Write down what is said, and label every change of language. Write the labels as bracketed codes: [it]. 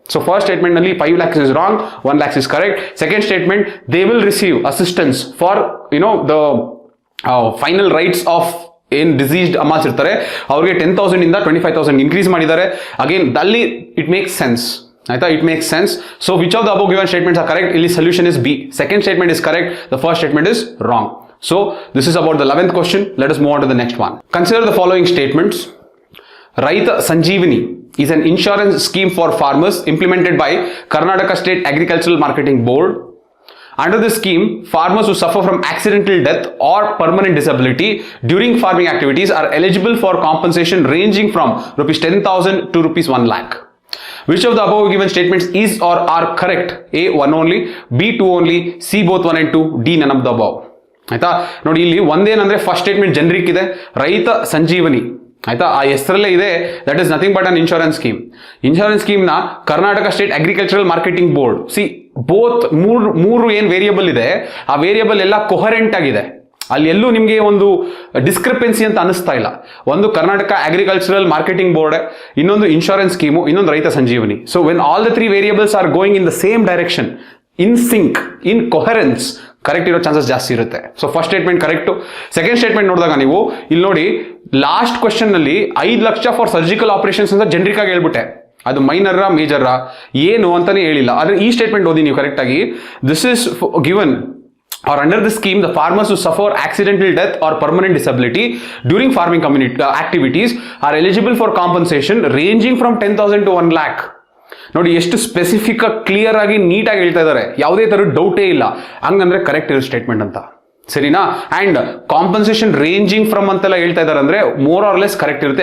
[en] So first statement ನಲ್ಲಿ 5 lakhs is wrong, 1 lakhs is correct. Second statement, they will receive assistance for the final rites of ಏನ್ deceased ಅಮಾಲ್ಸ್ ಇರ್ತಾರೆ [kn] ಅವ್ರಿಗೆ 10,000 ಇಂದ 25,000 increase ಮಾಡಿದ್ದಾರೆ. [en] Again ಅಲ್ಲಿ it makes sense. ಆಯ್ತಾ? It makes sense. So which of the above given statements are correct? [kn] ಇಲ್ಲಿ solution is B. [en] Second statement is correct, the first statement is wrong. So this is about the 11th question. Let us move on to the next one. Consider the following statements. Raita Sanjeevani is an insurance scheme for farmers implemented by Karnataka State Agricultural Marketing Board. Under this scheme, farmers who suffer from accidental death or permanent disability during farming activities are eligible for compensation ranging from rupees 10,000 to rupees 1 lakh. Which of the above given statements is or are correct? A, 1 only, B, 2 only, C, both 1 and 2, D, none of the above. [kn] ಆಯ್ತಾ? ನೋಡಿ, ಇಲ್ಲಿ ಒಂದೇನಂದ್ರೆ first statement generic ಇದೆ, ರೈತ ಸಂಜೀವನಿ. ಆಯ್ತಾ? ಆ ಹೆಸರಲ್ಲೇ ಇದೆ, [en] That is nothing but an insurance scheme. Insurance scheme ನ Karnataka state agricultural marketing board. [kn] C, both ಮೂರು ಏನ್ ವೇರಿಯಬಲ್ ಇದೆ, ಆ ವೇರಿಯಬಲ್ ಎಲ್ಲ ಕೊಹರೆಂಟ್ ಆಗಿದೆ. ಅಲ್ಲಿ ಎಲ್ಲೂ ನಿಮಗೆ ಒಂದು ಡಿಸ್ಕ್ರಿಪೆನ್ಸಿ ಅಂತ ಅನಿಸ್ತಾ ಇಲ್ಲ. ಒಂದು ಕರ್ನಾಟಕ ಅಗ್ರಿಕಲ್ಚರಲ್ ಮಾರ್ಕೆಟಿಂಗ್ ಬೋರ್ಡ್, ಇನ್ನೊಂದು ಇನ್ಶೂರೆನ್ಸ್ ಸ್ಕೀಮು, ಇನ್ನೊಂದು ರೈತ ಸಂಜೀವನಿ. [en] so when all the 3 variables are going in the same direction, in sync, in coherence, [kn] correct ಇರೋ ಚಾನ್ಸಸ್ ಜಾಸ್ತಿ ಇರುತ್ತೆ. [en] So first statement correct. [kn] Second statement ನೋಡಿದಾಗ ನೀವು ಇಲ್ಲಿ ನೋಡಿ, ಲಾಸ್ಟ್ ಕ್ವಶನ್ ನಲ್ಲಿ 5 ಲಕ್ಷ ಫಾರ್ ಸರ್ಜಿಕಲ್ ಆಪರೇಷನ್ಸ್ ಅಂತ ಜನರಿಕ್ ಆಗಿ ಹೇಳ್ಬಿಟ್ಟೆ. ಅದು ಮೈನರ್ ಮೇಜರ್ ಏನು ಅಂತಾನೆ ಹೇಳಿಲ್ಲ. ಆದ್ರೆ ಈ ಸ್ಟೇಟ್ಮೆಂಟ್ ಓದಿ ನೀವು ಕರೆಕ್ಟ್ ಆಗಿ. [en] This is given or under this scheme, the farmers who suffer accidental death or permanent disability during farming activities are eligible for compensation ranging from 10,000 to 1 lakh. [kn] ನೋಡಿ, ಎಷ್ಟು ಸ್ಪೆಸಿಫಿಕ್ ಕ್ಲಿಯರ್ ಆಗಿ ನೀಟಾಗಿ ಹೇಳ್ತಾ ಇದ್ದಾರೆ, ಯಾವುದೇ ತರ ಡೌಟೇ ಇಲ್ಲ. ಹಂಗಂದ್ರೆ ಕರೆಕ್ಟ್ ಇರೋ ಸ್ಟೇಟ್ಮೆಂಟ್ ಅಂತ, ಸರಿನಾ? ಅಂಡ್ ಕಾಂಪನ್ಸೇಷನ್ ರೇಂಜಿಂಗ್ ಫ್ರಮ್ ಅಂತೆಲ್ಲ ಹೇಳ್ತಾ ಇದ್ದಾರೆ ಅಂದ್ರೆ ಮೋರ್ ಆರ್ ಲೆಸ್ ಕರೆಕ್ಟ್ ಇರುತ್ತೆ.